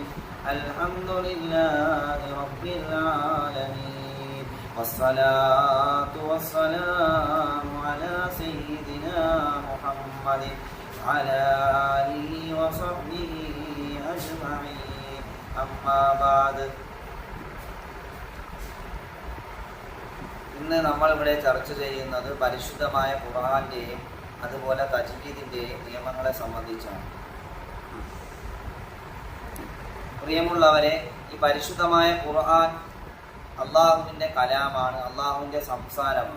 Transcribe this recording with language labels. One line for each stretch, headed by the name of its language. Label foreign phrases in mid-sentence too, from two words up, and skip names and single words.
Arabic: الحمد لله رب العالمين والصلاة والسلام على سيدنا محمد وعلى آله وصحبه أجمعين. أما بعد.
Malayalam: ഇന്ന് നമ്മളിവിടെ ചർച്ച ചെയ്യുന്നത് പരിശുദ്ധമായ ഖുർആന്റെയും അതുപോലെ തജ്വീദിന്റെയും നിയമങ്ങളെ സംബന്ധിച്ചാണ്. പ്രിയമുള്ളവരെ, ഈ പരിശുദ്ധമായ ഖുർആൻ അള്ളാഹുവിൻ്റെ കലാമാണ്, അള്ളാഹുവിൻ്റെ സംസാരമാണ്.